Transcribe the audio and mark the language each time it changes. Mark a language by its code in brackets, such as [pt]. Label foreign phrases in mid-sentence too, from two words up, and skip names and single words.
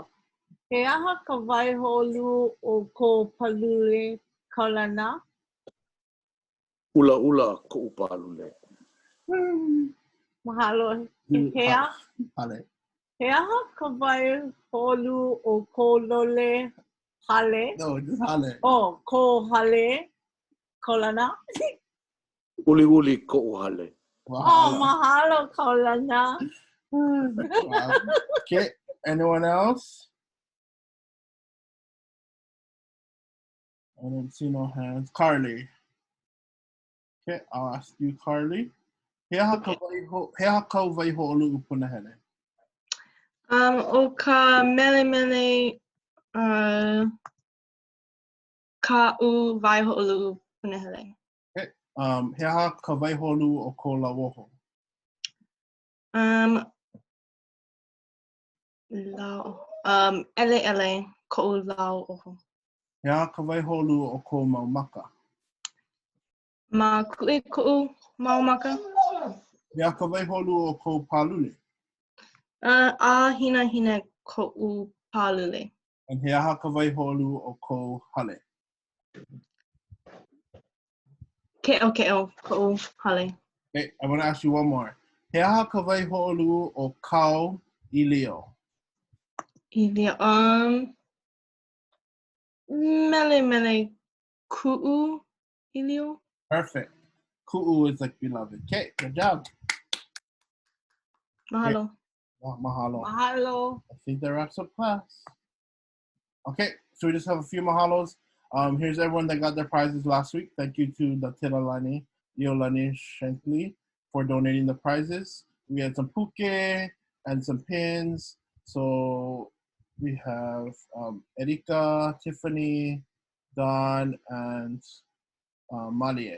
[haw] He aha ka Waihoʻoluʻu o ko palule kaulana. Ula koʻu palule. Mahalo. He aha ka Waihoʻoluʻu o ko lole hale. [en] No, just hale. [haw] Oh, ko hale kaulana. Uli koʻu hale. Oh, mahalo kaulana. [en] Okay, anyone else? I don't see no hands. Carly. Okay, I'll ask you, Carly. [haw] He aha ka Waihoʻoluʻu punahele. O ka mele ka'u Waihoʻoluʻu punahele. Okay, he aha ka Waihoʻoluʻu o ko lauoho. LELO ko'u lauoho. He aha ka Waihoʻoluʻu o ko mau maka. Ma kuʻi ko'u mau maka. He aha ka Waihoʻoluʻu o ko palule. Hina ko'u palule. And he aha ka Waihoʻoluʻu o ko hale. Ke'o ko'u hale. [en] Okay, I want to ask you one more. [haw] He aha ka Waihoʻoluʻu o kau ʻilio. Mele ku'u ʻilio. [en] Perfect. Ku'u is like beloved. Okay, good job. Mahalo. Okay. Mahalo. Mahalo. I think that wraps up class. Okay, so we just have a few mahalos. Here's everyone that got their prizes last week. Thank you to the Tiralani, Iolani Shankly for donating the prizes. We had some puke and some pins. So we have Erika, Tiffany, Don, and Malie.